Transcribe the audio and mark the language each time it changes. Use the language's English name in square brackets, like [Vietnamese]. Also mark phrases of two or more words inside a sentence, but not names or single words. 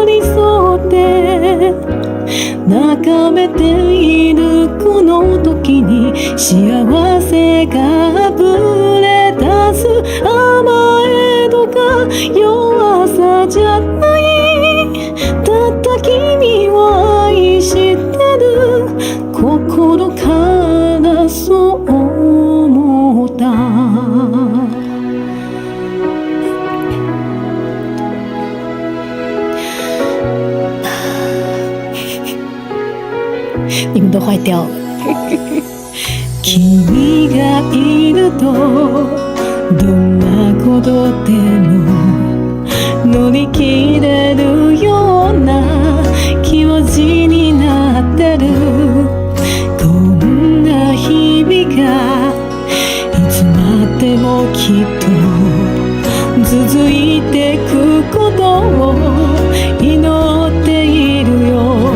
[Japanese] り添って眺めているこの時に幸せがあふれ出す甘えとか弱さじゃないたった君を愛してる心からそう思った [Chinese] 你们都坏掉了 [Japanese] 君がいるとどんなことでも乗り切れるような気持ちになってるこんな日々がいつまでもきっと続いてくことを祈っているよ